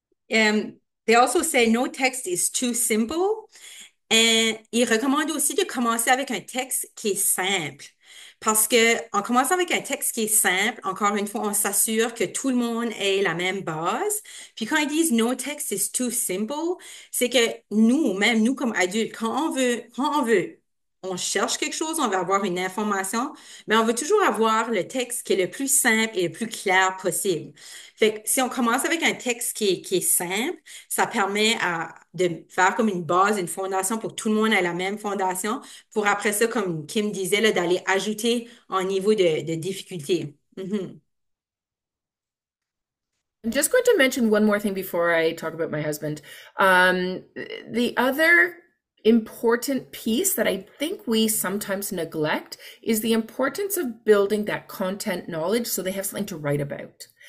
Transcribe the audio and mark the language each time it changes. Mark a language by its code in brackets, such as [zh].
[en] They also say no text is too simple. [fr] Et ils recommandent aussi de commencer avec un texte qui est simple. Parce que en commençant avec un texte qui est simple, encore une fois, on s'assure que tout le monde ait la même base. Puis quand ils disent [en] no text is too simple, [fr] c'est que même nous comme adultes, quand on veut, on cherche quelque chose, on veut avoir une information, mais on veut toujours avoir le texte qui est le plus simple et le plus clair possible. Fait que si on commence avec un texte qui est simple, ça permet de faire comme une base, une fondation pour que tout le monde ait la même fondation, pour après ça, comme Kim disait, là, d'aller ajouter un niveau de difficulté. Mm-hmm. [en] I'm just going to mention one more thing before I talk about my husband. The other important piece that I think we sometimes neglect is the importance of building that content knowledge so they have something to write about.